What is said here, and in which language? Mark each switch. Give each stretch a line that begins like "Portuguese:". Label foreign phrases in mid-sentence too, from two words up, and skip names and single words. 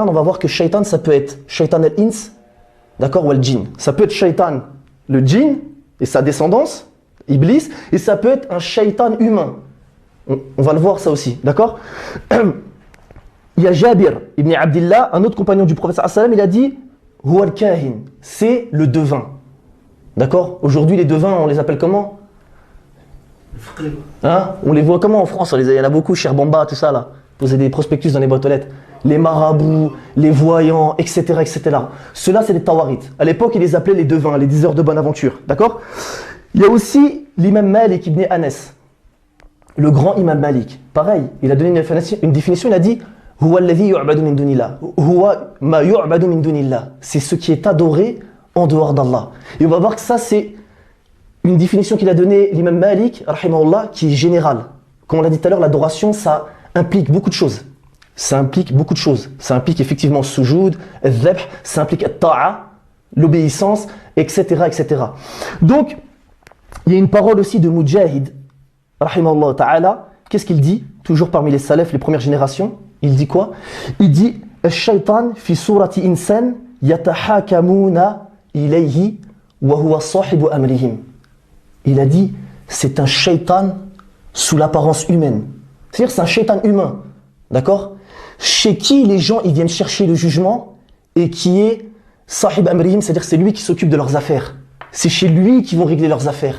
French: On va voir que shaytan, ça peut être
Arabic: شيطان الإنس,
French: d'accord, ou al-jinn. Ça peut être shaytan, le djinn et sa descendance, Iblis, et ça peut être un shaytan humain. On va le voir ça aussi, d'accord? Il y a Jabir ibn Abdillah, un autre compagnon du prophète
Arabic: صلى الله عليه وسلم,
French: il a dit
Arabic: هو الكاهن,
French: c'est le devin. D'accord? Aujourd'hui, les devins, on les appelle comment? Hein? On les voit comment en France? Il y en a beaucoup, Cher Bamba, tout ça là. Poser des prospectus dans les boîtes aux lettres. Les marabouts, les voyants, etc. etc. Ceux-là, c'est des tawarites. À l'époque, ils les appelaient les devins, les diseurs de bonne aventure. D'accord? Il y a aussi l'imam Malik ibn Anas, le grand imam Malik. Pareil, il a donné une définition, il a dit
Arabic: هو الذي يعبد من دون الله. هو ما يعبد من دون الله.
French: C'est ce qui est adoré en dehors d'Allah. Et on va voir que ça, c'est une définition qu'il a donnée l'imam Malik, rahimahullah, qui est générale. Comme on l'a dit tout à l'heure, l'adoration, ça implique beaucoup de choses. Ça implique beaucoup de choses. Ça implique effectivement
Arabic: سجود، الذبح,
French: ça implique ta'a, l'obéissance, etc., etc. Donc, il y a une parole aussi de Mujahid,
Arabic: رحمه الله تعالى.
French: Qu'est-ce qu'il dit? Toujours parmi les salafs, les premières générations. Il dit quoi? Il dit
Arabic: الشيطان في صورة إنسان يتحاكمون إليه وهو صاحب أمرهم.
French: Il a dit c'est un shaytan sous l'apparence humaine. C'est-à-dire c'est un shaytan humain. D'accord? Chez qui les gens ils viennent chercher le jugement et qui est
Arabic: صاحب أمرهم,
French: c'est-à-dire c'est lui qui s'occupe de leurs affaires. C'est chez lui qu'ils vont régler leurs affaires.